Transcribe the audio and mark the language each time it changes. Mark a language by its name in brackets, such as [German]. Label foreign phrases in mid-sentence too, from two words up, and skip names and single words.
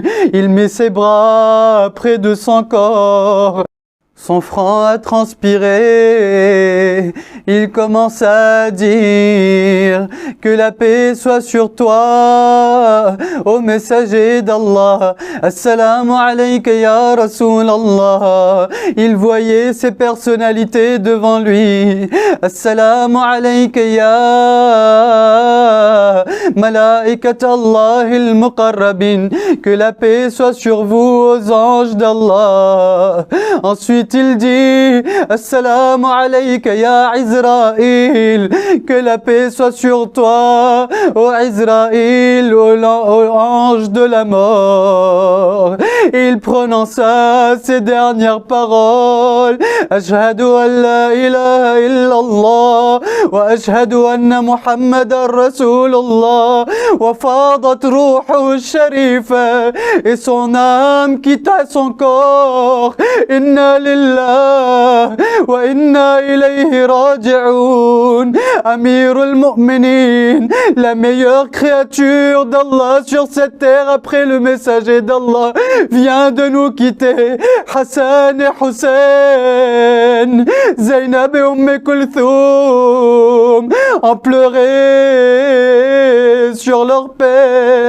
[French] Il mit ses bras près de son corps. Son front a transpiré, il commence à dire: que la paix soit sur toi, ô messager d'Allah. [Arabic] السلام عليك يا رسول الله. [French] Il voyait ces personnalités devant lui. [Arabic] السلام عليك يا ملائكة الله المقربين. [French] Que la paix soit sur vous, aux anges d'Allah. Ensuite, il dit: [Arabic] السلام عليك يا إسرائيل. [French] Que la paix soit sur toi, ô Israël, ô ange de la mort. Il prononça ces dernières paroles: [Arabic] أشهد أن لا إله إلا الله وأشهد أن محمدا رسول الله. وفاضت روحه شريفة. [French] Et son âme quitta son corps. [Arabic] إنا لله وإنا إليه راجعون. [French] Amirul Mu'minin, la meilleure créature d'Allah sur cette terre après le messager d'Allah, vient de nous quitter. Hassan et Hussein, Zainab et Kulthum ont pleuré sur leur père.